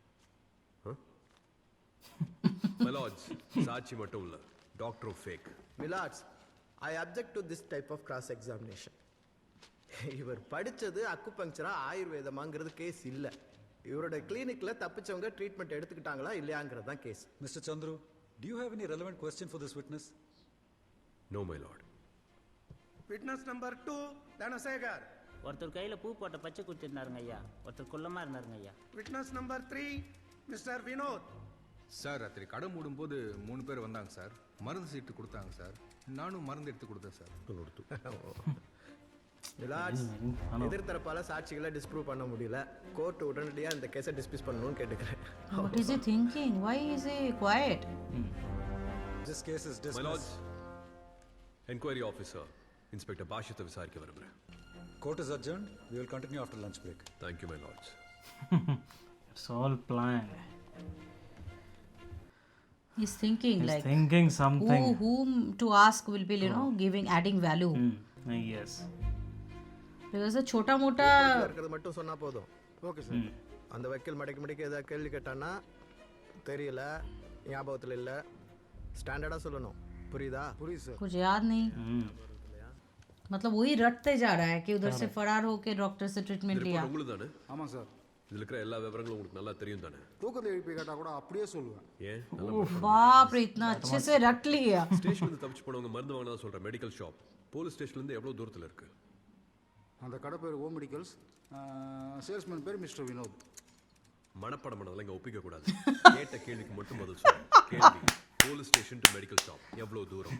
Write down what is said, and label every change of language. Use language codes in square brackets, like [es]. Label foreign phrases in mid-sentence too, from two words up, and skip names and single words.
[ta] மெலாட்ஸ், சாட்சி மட்டும் இல்லை, டாக்டரும் ஃபேக். [en] My lords, I object to this type of cross examination. [ta] இவர் படித்தது அக்குபங்க்சரா ஆயுர்வேதமாங்கிறது கேஸ் இல்லை. இவரோட கிளினிக்கில் தப்பிச்சவங்க ட்ரீட்மெண்ட் எடுத்துக்கிட்டாங்களா இல்லையாங்கிறது தான் கேஸ். மிஸ்டர் சந்துரு, [en] do you have any relevant question for this witness? No, my lord. Witness number 2, Dhanasegar. [ta] ஒருத்தர் கையில் பூ போட்ட பச்சை குத்திருந்தாருங்க ஐயா. ஒருத்தர் குள்ளமாக இருந்தாருங்க ஐயா. [en] Witness number 3, Mr. Vinod. [ta] சார், ராத்திரி கடை மூடும்போது 3 பேர் வந்தாங்க சார். மருந்து சீட்டு கொடுத்தாங்க சார். நானும் மருந்து எடுத்து கொடுத்தேன் சார். மிலாட்ஸ், எதிர்த்தரப்பால சாட்சிகளை டிஸ்ப்ரூவ் பண்ண முடியல. கோர்ட் உடனடியாக இந்த கேஸை டிஸ்மிஸ் பண்ணணும்னு கேட்டுக்கிறேன். [en] What is he thinking? Why is he quiet? This case is My dismissed. lords, enquiry officer inspector பாஷித்தை விசாரிக்க விரும்புகிறேன். Court is adjourned. We will continue after lunch break. Thank you, my lords. It's all planned. He's thinking He's like thinking something. whom to ask will be, adding value. Yes. Because a [hi] छोटा मोटा [ta] இருக்கிறது மட்டும் சொன்னா போதும். ஓகே சார். அந்த வக்கீல் மடக்கி ஏதாவது கேள்வி கேட்டானா தெரியல, ஞாபகத்தில் இல்லை, ஸ்டாண்டர்டாக சொல்லணும். புரியுதா? புரியுது சார். [hi] कुछ याद नहीं. मतलब वही रटते जा रहा है कि उधर से फरार होके डॉक्टर से ट्रीटमेंट लिया. [ta] உங்களுக்கு தானே? ஆமாம் சார். இதில் இருக்கிற எல்லா விவரங்களும் உங்களுக்கு நல்லா தெரியும் தானே? தூக்கத்தை எழுப்பி கேட்டால் கூட அப்படியே சொல்லுவேன். ஏன்? [hi] बाप रे, इतना अच्छे से रट लिया. [ta] ஸ்டேஷன்லேருந்து தப்பிச்சு போனவங்க மருந்து வாங்கினதா சொல்கிற [en] medical shop police station-லேருந்து [ta] எவ்வளோ தூரத்தில் இருக்கு? அந்த கடை பேர் ஓ மெடிக்கல்ஸ். சேல்ஸ்மேன் பேர் மிஸ்டர் வினோத். மனப்படம் பண்ணதெல்லாம் இங்கே ஒப்பிக்க கூடாது. கேட்ட கேள்விக்கு மட்டும் பதில் சொல்லு. கேள்வி, [en] police station to medical shop [ta] எவ்வளோ தூரம்?